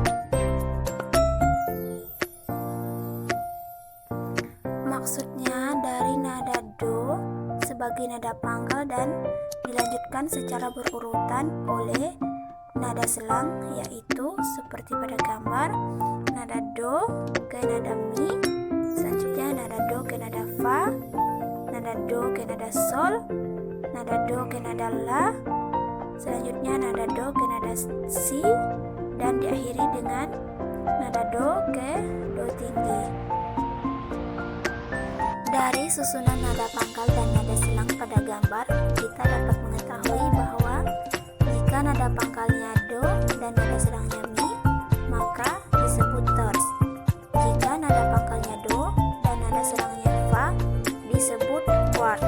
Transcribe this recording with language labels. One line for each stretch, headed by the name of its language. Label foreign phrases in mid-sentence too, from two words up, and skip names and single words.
Indonesian: Maksudnya dari nada do sebagai nada pangkal dan dilanjutkan secara berurutan oleh nada selang, yaitu seperti pada gambar nada do ke nada mi, selanjutnya nada do ke nada fa, nada do ke nada sol, nada do ke nada la, selanjutnya nada do ke nada si, dan diakhiri dengan nada do ke do tinggi. Dari susunan nada pangkal dan nada selang pada gambar, kita dapat mengetahui bahwa jika nada pangkalnya do dan nada selangnya mi, maka disebut terce. Jika nada pangkalnya do dan nada selangnya fa, disebut quart.